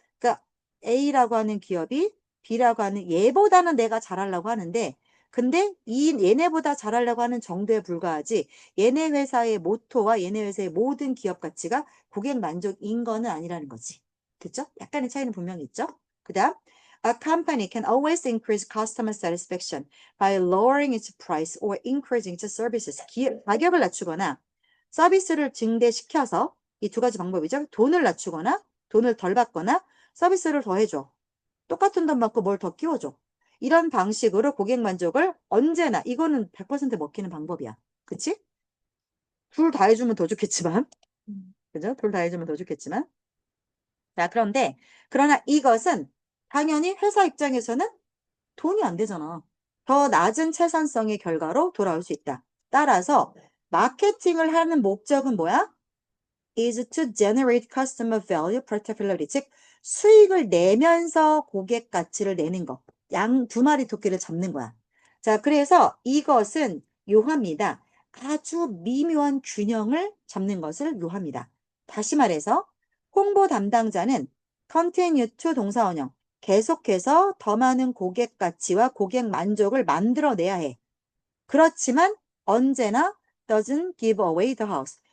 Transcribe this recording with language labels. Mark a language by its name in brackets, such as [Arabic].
[Korean] 그러니까 A라고 하는 기업이 B라고 하는 얘보다는 내가 잘하려고 하는데 근데 이 얘네보다 잘하려고 하는 정도에 불과하지 얘네 회사의 모토와 얘네 회사의 모든 기업 가치가 고객 만족인 거는 아니라는 거지. 그죠? 약간의 차이는 분명히 있죠. [English] 그다음 A company can always increase customer satisfaction by lowering its price or increasing its services. [Korean] 가격을 낮추거나 서비스를 증대시켜서 이 두 가지 방법이죠. 돈을 낮추거나 돈을 덜 받거나 서비스를 더 해줘. 똑같은 돈 받고 뭘 더 끼워줘. 이런 방식으로 고객 만족을 언제나 이거는 100% 먹히는 방법이야. 그치? 둘 다 해주면 더 좋겠지만 그죠? 둘 다 해주면 더 좋겠지만 자 그런데 그러나 이것은 당연히 회사 입장에서는 돈이 안 되잖아. 더 낮은 생산성의 결과로 돌아올 수 있다. 따라서 마케팅을 하는 목적은 뭐야? [English] is to generate customer value particularly [Korean] 즉 수익을 내면서 고객 가치를 내는 거. 양 두 마리 토끼를 잡는 거야. 자, 그래서 이것은 요합니다. 아주 미묘한 균형을 잡는 것을 요합니다. 다시 말해서 홍보 담당자는 continue to 동사원형 계속해서 더 많은 고객 가치와 고객 만족을 만들어내야 해. 그렇지만 언제나 [English] doesn't give away the house.